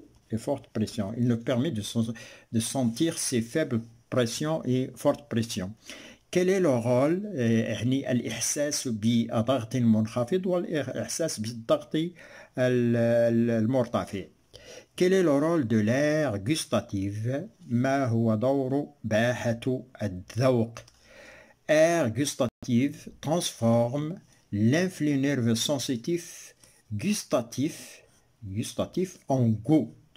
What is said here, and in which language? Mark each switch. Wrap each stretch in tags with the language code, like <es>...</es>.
<fr>et forte pression, Il nous permet de sentir ces faibles pressions et fortes pressions. Quel est le rôle</fr> <ar>الإحساس بضغط منخفض والإحساس بالضغط المرتفع.</ar> <fr>Quel est le rôle de l'air gustatif?</fr> <ar>ما هو دور باحة الذوق?</ar> <fr>Air gustatif transforme l'influx nerveux sensitif gustatif en goût.</fr>